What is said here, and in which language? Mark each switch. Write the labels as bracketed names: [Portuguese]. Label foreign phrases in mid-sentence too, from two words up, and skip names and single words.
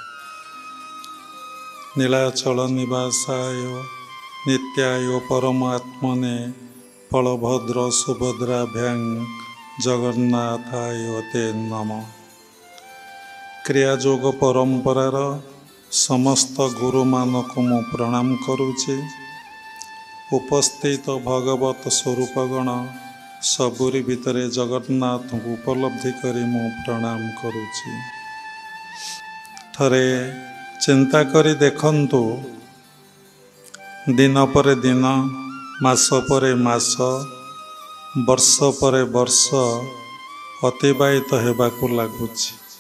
[Sanskrit] नीलाचल निवासाय नित्याय परमात्मने बलभद्र सुभद्राभ्यां जगन्नाथाय ते नमः। [Odia] କ୍ରିୟାଯୋଗ ପରମ୍ପରାର ସମସ୍ତ ଗୁରୁ ମାନଙ୍କୁ ମୁଁ ପ୍ରଣାମ କରୁଛି। ଉପସ୍ଥିତ ଭଗବତ ସ୍ୱରୂପଗଣ ସବୁରି ଭିତରେ ଜଗନ୍ନାଥ ଉପଲବ୍ଧି କରି ମୁଁ ପ୍ରଣାମ କରୁଛି। ଥରେ ଚିନ୍ତା କରି ଦେଖନ୍ତୁ, ଦିନ ପର ଦିନ, ମାସ ପର ମାସ, ବର୍ଷ ପର ବର୍ଷ ଅତିବାହିତ ହେବାକୁ ଲାଗୁଛି।